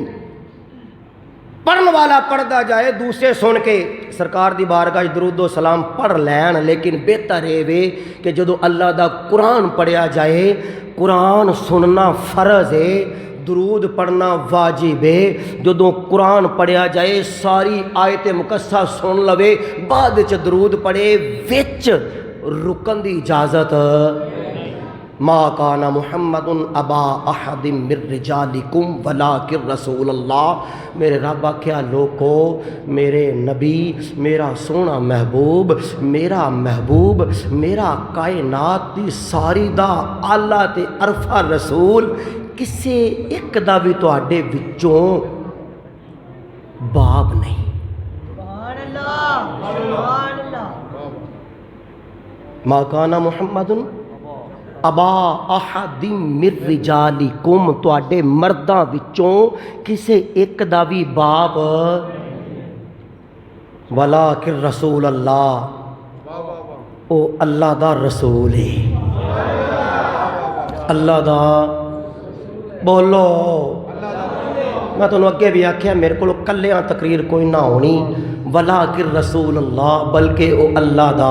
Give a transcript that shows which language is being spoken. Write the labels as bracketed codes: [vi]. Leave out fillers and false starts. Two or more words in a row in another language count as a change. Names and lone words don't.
[pa] پڑھن والا پڑھتا جائے، دوسرے سن کے سرکار دی بارگاہ درود و سلام پڑھ لین، لیکن بہتر ہے وے کہ جدو اللہ دا قرآن پڑھیا جائے، قرآن سننا فرض ہے، درود پڑھنا واجب ہے۔ جدو قرآن پڑھیا جائے ساری آیت مقدسہ سن لوے، بعد وچ درود پڑھے، وچ رکن دی اجازت۔ [ar] ما کان محمد ابا احد من رجالکم ولکن رسول اللہ، [pa] میرے رب آکھیا لوگو میرے نبی، میرا سونا محبوب، میرا کائنات دی ساری دا اعلیٰ تے عرفہ رسول کسے ایک دا بھی تواڈے وچوں باپ نہیں۔ [ar] سبحان اللہ، سبحان اللہ۔ ما کان محمد ابا احد من رجالکم، [pa] تواڈے مرداں وچوں کسے ایک دا بھی باپ، [ar] ولکن رسول اللہ، [pa] او اللہ دا رسول ہے، اللہ دا بولو۔ میں تمہیں اگے بھی آکھیا میرے کو کلیاں تقریر کوئی نہ ہونی، [ar] ولکن رسول اللہ، [pa] بلکہ او اللہ دا۔